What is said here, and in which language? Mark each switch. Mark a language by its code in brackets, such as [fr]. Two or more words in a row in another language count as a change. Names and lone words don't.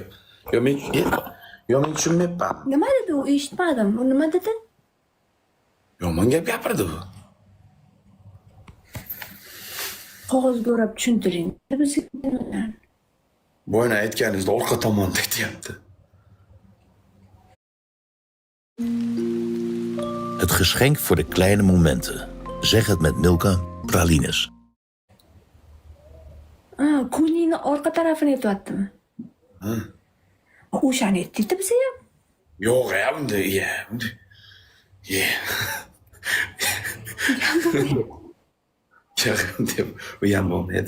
[uz] Men tushunmayapman. Nima dedi u? Eshitmadim. U nima dedi? Yomon gap gapirdi bu. Qog'ozga o'rab tushuntiring. Bizga Boyna aytganingizda orqa tomonda aytyapti. [nl] Het geschenk voor de kleine momenten. Zeg het met Milka Pralines. [uz] Kunini orqa tarafini aytyaptimi? O'shani aytdi biza ham. Yo'q, bunday, deb u ham bo'lmaydi.